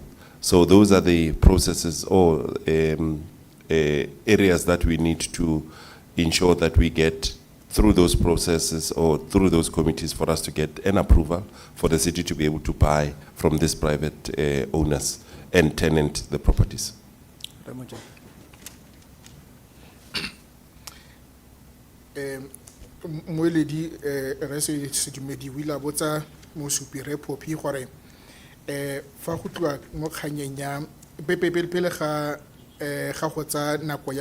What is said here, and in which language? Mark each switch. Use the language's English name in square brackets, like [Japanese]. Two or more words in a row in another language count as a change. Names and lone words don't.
[English] So those are the processes or areas that we need to ensure that we get through those processes or through those committees for us to get an approval for the city to be able to buy from these private owners and tenant the properties. [Tswana] Ramoja. Moeledi re se sedumedi o ile a botsa mosupi re Poppy gore fa go tloa mo kganyeng ya pele ga go tsa nako ya